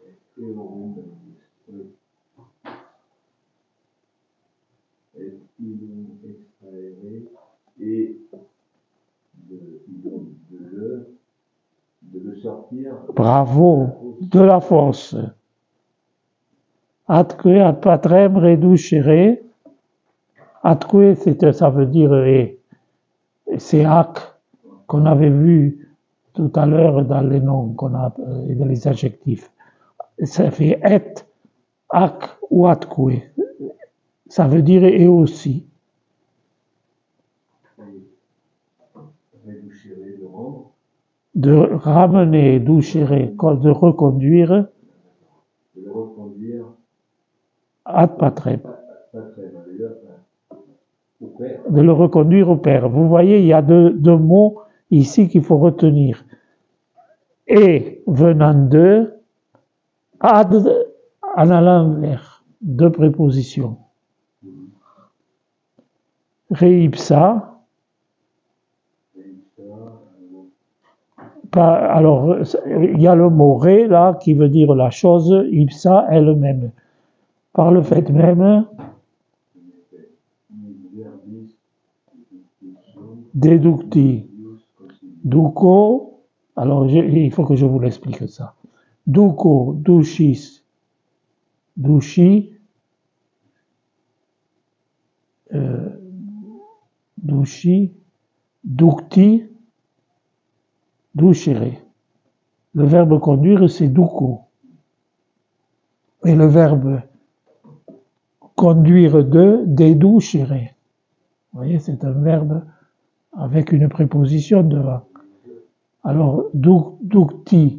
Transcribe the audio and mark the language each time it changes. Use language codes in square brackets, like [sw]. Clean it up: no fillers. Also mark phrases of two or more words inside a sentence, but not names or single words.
[fr] Et de le sortir. Bravo, de la force. [la] Atque ad patrem reducere. Atque, [fr] ça veut dire et. C'est ac qu'on avait vu tout à l'heure dans les noms, dans les adjectifs. Ça fait et, ac ou atque. Ça veut dire et aussi. De ramener, douchere, de reconduire. De le reconduire. [la] Ad patrem. [fr] De le reconduire au Père. Vous voyez, il y a deux mots ici qu'il faut retenir. Et venant de, ad en allant vers, deux prépositions. [la] Reipsa. [fr] Alors, il y a le mot ré là qui veut dire la chose, ipsa elle-même. Par le fait même, déducti. Duco, alors il faut que je vous l'explique ça. [la] Duco, ducis, duci, duci, ducti, ducere. [fr] Le verbe conduire, c'est duco. Et le verbe conduire deducere. Vous voyez, c'est un verbe avec une préposition devant. Alors, ducti.